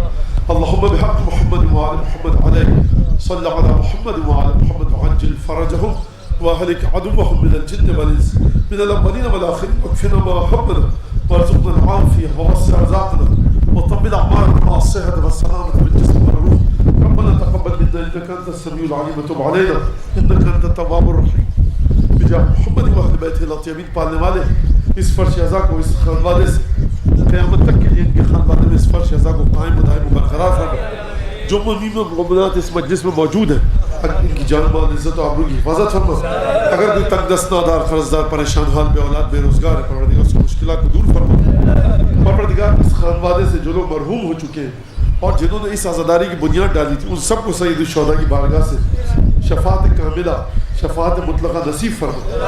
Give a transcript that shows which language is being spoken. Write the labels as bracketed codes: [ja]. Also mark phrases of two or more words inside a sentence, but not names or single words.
[ar] اللهم بحق محمد وآل محمد عليه صل على محمد وآل محمد وعجل فرجهم وأهلك عدوهم من الجن والإنس من الأولين والآخرين، واكفنا ما همنا وارزقنا العافية ووسع رزقنا وطمن أعمالنا مع الصحة والسلامة بالجسم والروح ربنا تقبل منا انك انت السميع العليم وتب علينا انك انت التواب الرحيم بجاه محمد واہل بیتہ الاطہرین [ur] پالنے والے اس فرش عزا کو اس خانوادے سے قیامت تک کے لیے ان کے خانوادے میں اس فرش عزا کو قائم و دائم و برقرار فرما. جو مؤمنین و مؤمنات اس مجلس میں موجود ہیں ان کی جان مال عزت و آبرو کی حفاظت فرما. اگر کوئی تنگ دست نادار قرضدار پریشان حال بے اولاد بے روزگار ہے پروردگار اس کی مشکلات کو دور فرما. پروردگار اس خانوادے سے جو لوگ مرحوم ہو چکے ہیں اور جنہوں نے اس عزاداری کی بنیاد ڈالی تھی ان سب کو سید الشہداء کی بارگاہ سے شفاعت کاملہ شفاعت مطلقہ نصیب فرما.